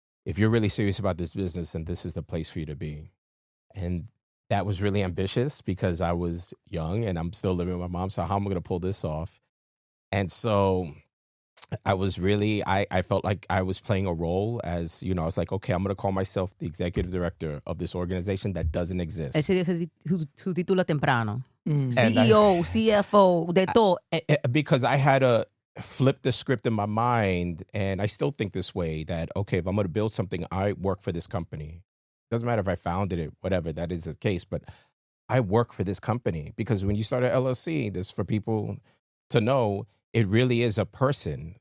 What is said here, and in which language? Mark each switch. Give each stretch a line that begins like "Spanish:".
English: If you're really serious about this business, then this is the place for you to be. And that was really ambitious because I was young and I'm still living with my mom. So how am I going to pull this off? And so I was really, I felt like I was playing a role as, I was like, okay, I'm going to call myself the executive director of this organization that doesn't exist.
Spanish: Ese es su título temprano. Mm. CEO, CFO, de todo.
English: Because I had to flip the script in my mind, and I still think this way, that, okay, if I'm going to build something, I work for this company. Doesn't matter if I founded it, whatever, that is the case, but I work for this company. Because when you start an LLC, this for people to know, it really is a person.